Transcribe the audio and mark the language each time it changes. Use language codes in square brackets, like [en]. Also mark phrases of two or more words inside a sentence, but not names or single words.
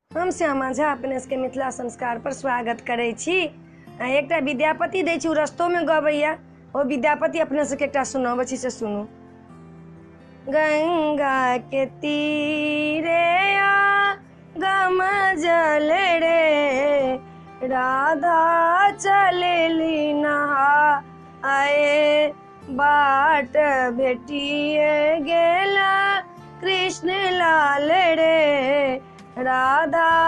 [mai] हम श्यामा झा अपने के मिथिला संस्कार पर स्वागत करे छी। एकटा विद्यापति दै छी, रस्तो में गबैया ओ विद्यापति अपने सबके एकटा सुनाबै छी से सुनू। गंगा के तीरे गम जल रे, राधा चलेली नहा आए, बाट भेटिए गेला कृष्ण लाल रे, राधा